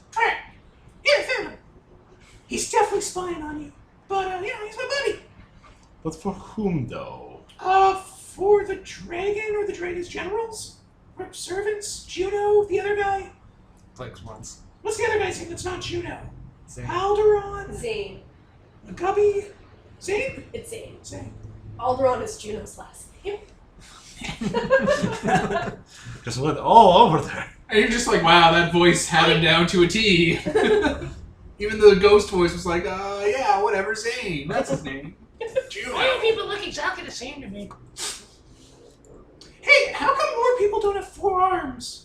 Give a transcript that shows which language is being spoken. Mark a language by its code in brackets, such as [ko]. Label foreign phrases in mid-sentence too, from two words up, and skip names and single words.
[en] Alright. Yeah, I found him. He's definitely spying on you. But, he's my buddy. But for whom, though? For the dragon or the dragon's generals? Or servants? Juno, the other guy? Blinks once. What's the other guy's name that's not Juno? Zane. Alderon? Zane. Gubby? Zane? It's Zane. Zane. Alderon is Juno's last name. Just went all over there. and you're just like, wow, that voice had him down to a T. Even the ghost voice was like, yeah, whatever, Zane. That's his name. Why do people look exactly the same to me? Hey, how come more people don't have 4 arms?